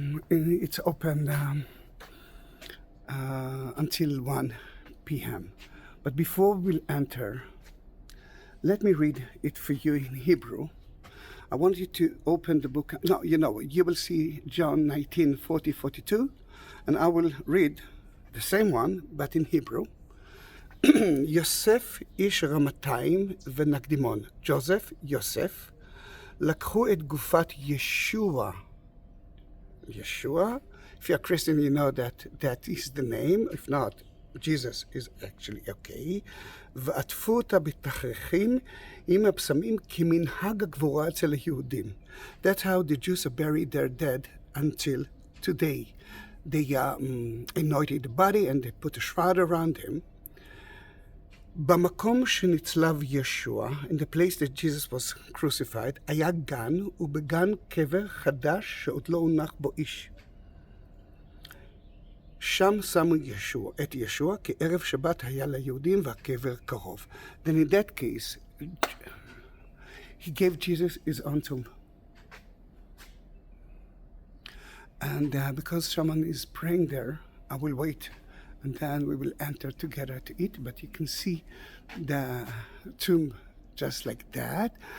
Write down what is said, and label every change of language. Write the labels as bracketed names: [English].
[English] It's open until 1 p.m. But before we'll enter, let me read it for you in Hebrew. I want you to open the book. No, you will see John 19:40-42, and I will read the same one, but in Hebrew. [Hebrew] יוסף איש רמתיים ונקדימון, ג'וזף, יוסף, לקחו את גופת ישוע. [English] Yeshua, if you're Christian, you know that is the name. If not, Jesus is actually okay. [Hebrew] ועטפו אותה בתכריכים עם הבשמים כמנהג הגבורה אצל היהודים. [English] That's how the Jews bury their dead until today. They anointed the body and they put a shroud around him. [Hebrew] במקום שנצלב ישוע, [English] in the place that Jesus was crucified, [Hebrew] היה גן, ובגן קבר חדש שעוד לא הונח בו איש. שם שמו את ישוע, כי ערב שבת היה ליהודים והקבר קרוב. [English] Then in that case, he gave Jesus his own tomb. And because someone is praying there, I will wait, and then we will enter together to eat. But you can see the tomb just like that.